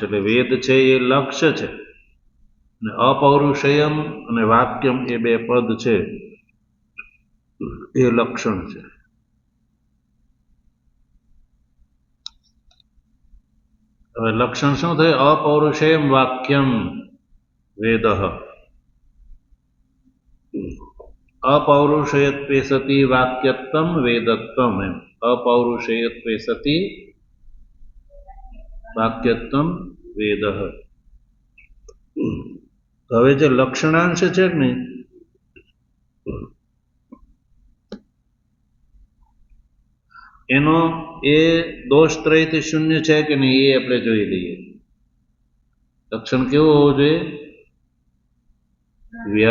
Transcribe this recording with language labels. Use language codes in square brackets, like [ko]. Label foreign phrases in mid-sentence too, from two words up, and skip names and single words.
[gu] એટલે વેદ છે એ લક્ષ્ય છે અને અપૌરુષેયમ અને વાક્યમ એ બે પદ છે એ લક્ષણ છે. હવે લક્ષણ શું થયું? [sa] अपौरुषेयम वाक्यम वेद. अपौरुषेयत्वे सति वाक्यत्वम वेदत्वम एम अपौरुषेयत्वे सति वाक्यत्वम वेद। [gu] હવે જે લક્ષણાંશ છે ને એનો એ દોષત્રયથી શૂન્ય છે કે નહીં એ આપણે જોઈ લઈએ. લક્ષણ કેવું હોવું જોઈએ?